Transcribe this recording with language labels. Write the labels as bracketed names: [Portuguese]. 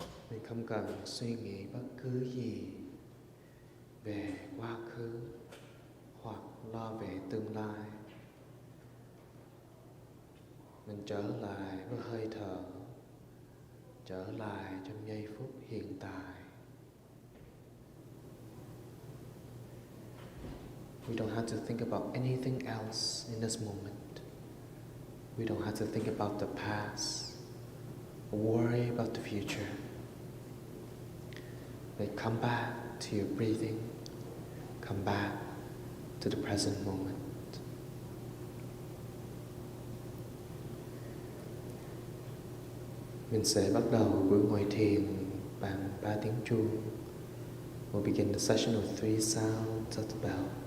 [Vietnamese] Mình không cần suy nghĩ bất cứ gì về quá khứ hoặc lo về tương lai. Mình trở lại với hơi thở, trở lại trong giây phút hiện tại. [English] We don't have to think about anything else in this moment. We don't have to think about the past or worry about the future. But come back to your breathing. Come back to the present moment. [Vietnamese] Mình sẽ bắt đầu buổi ngồi thiền bằng 3 tiếng chuông. [English] We'll begin the session with 3 sounds of the bell.